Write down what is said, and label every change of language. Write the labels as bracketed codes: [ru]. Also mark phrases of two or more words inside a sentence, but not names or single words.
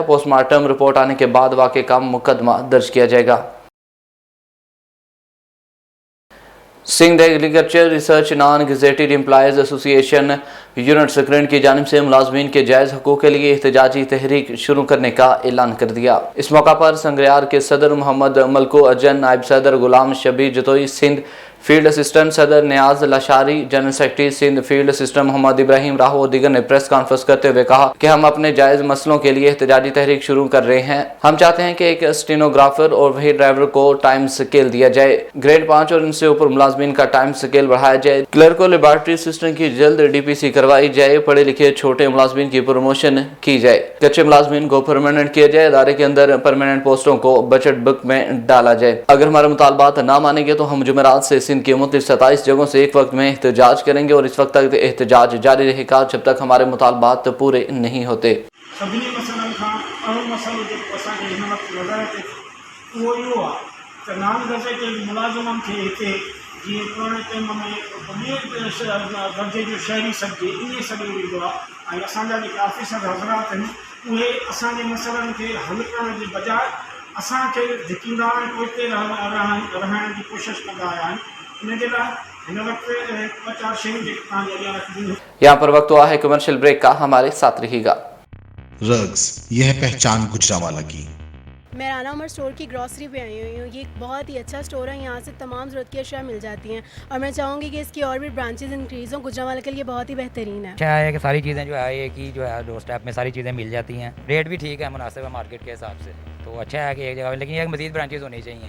[en] postmortem report [ur] آنے کے بعد واقعے کا مقدمہ درج کیا جائے گا. سندھ ایگریکلچر ریسرچ نان گزیٹڈ ایمپلائز ایسوسی ایشن یونٹ سیکرٹری کی جانب سے ملازمین کے جائز حقوق کے لیے احتجاجی تحریک شروع کرنے کا اعلان کر دیا. اس موقع پر سنگریار کے صدر محمد ملکو اجن، نائب صدر غلام شبیر جتوئی، سندھ فیلڈ اسسٹنٹ صدر نیاز لاشاری, [en] general secretary [ur] سندھ فیلڈ اسسٹنٹ محمد ابراہیم راہو اور دیگر نے [en] press conference [ur] کرتے ہوئے کہا کہ ہم اپنے جائز مسئلوں کے لیے احتجاجی تحریک شروع کر رہے ہیں. ہم چاہتے ہیں کہ ایک سٹینوگرافر اور وہی ڈرائیور کو [en] time scale [ur] دیا جائے، گریڈ 5 اور ان سے اوپر ملازمین کا [en] time scale [ur] بڑھایا جائے، کلرک اور [en] laboratory assistant [ur] کی جلد DPC کروائی جائے، پڑھے لکھے چھوٹے ملازمین کی پروموشن کی جائے، کچے ملازمین کو پرمانینٹ کیا جائے، ادارے کے اندر پرمانینٹ پوسٹوں کو [en] budget book [ur] میں ڈالا جائے. اگر ہمارے مطالبات نہ مانیں گے تو ہم جمعرات سے سندھ کی مختلف 27 جگہوں سے ایک وقت میں احتجاج کریں گے اور اس وقت تک احتجاج جاری رہے گا جب تک ہمارے مطالبات پورے نہیں ہوتے. [sd] सभी मसलन खां अहम मसलो जेको असांखे हिन वक़्तु नज़र अचे उहो इहो आहे त [en] non gazetted [sd] मुलाज़िमनि खे हिते जीअं पुराणे टाइम में ॿिए दर्जे जो शहरी सब्जे ईअं सॾियो वेंदो आहे, ऐं असांजा जेके ऑफिसर हज़रात आहिनि उहे असांजे मसइलनि खे हल करण जे बजाय असांखे धिकींदा आहिनि, पोइते रहण जी कोशिशि कंदा आया आहिनि। इन जे लाइ हिन वक़्तु 50 शयूं जेके तव्हांजे अॻियां रखियूं। [ur] یہاں پر وقت ہوا ہے [en] commercial break [ur] کا، ہمارے ساتھ رہیے گا. رگس، یہ پہچان گوجرانوالہ کی. میں رانا عمر اسٹور کی گروسری پہ آئی ہوئی ہوں. یہ ایک بہت ہی اچھا اسٹور ہے, یہاں سے تمام ضرورت کی اشیاء مل جاتی ہیں اور میں چاہوں گی کہ اس کی اور بھی [en] branches increase [ur] ہوں. گجرانوالہ کے لیے بہت ہی بہترین ہے. اچھا ہے کہ ساری چیزیں جو ہے ایک ہی جو ہے [en] door step [ur] میں ساری چیزیں مل جاتی ہیں, ریٹ بھی ٹھیک ہے, مناسب ہے مارکیٹ کے حساب سے, تو اچھا ہے کہ ایک جگہ, لیکن ایک مزید برانچز ہونی چاہیے.